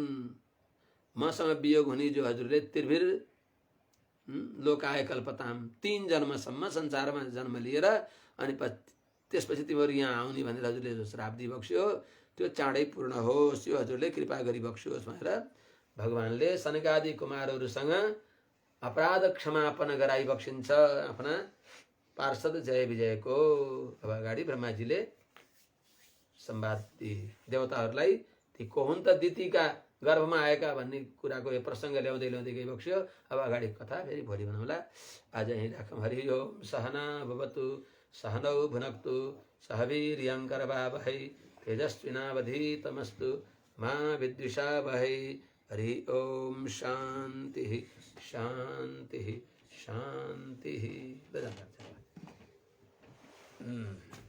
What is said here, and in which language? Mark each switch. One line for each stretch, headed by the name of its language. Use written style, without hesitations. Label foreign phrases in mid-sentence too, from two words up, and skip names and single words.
Nepali: मसँग वियोग हुने जो हजुरले त्रिभिर लोकाय कल्पताम, 3 जन्मसम्म संसारमा जन्म लिएर अनि त्यसपछि तिमीहरू यहाँ आउने भनेर हजुरले जो श्राप दिइबक्स्यो त्यो चाँडै पूर्ण होस्, यो हजुरले कृपा गरिबक्स्योस् भनेर भगवानले सनकादि कुमारहरूसँग अपराध क्षमापन गराइबक्सिन्छ आफ्ना पार्षद जय विजयको। अब अगाडि ब्रह्माजीले संवाद देवताहरूलाई ती को हुन् त दितिका गर्भमा आएका भन्ने कुराको यो प्रसङ्ग ल्याउँदै ल्याउँदै गइबक्स्यो। अब अगाडि कथा फेरि भोलि बनाउँला। आज यहीँ राखौँ। हरि ओम।
Sanskrit: सहना भवतु सहनौ भुनक्तु सह वीर्यङ्करवावहै तेजस्विनावधीतमस्तु मा विद्विषावहै। हरि ओम। शान्ति शान्ति शान्ति।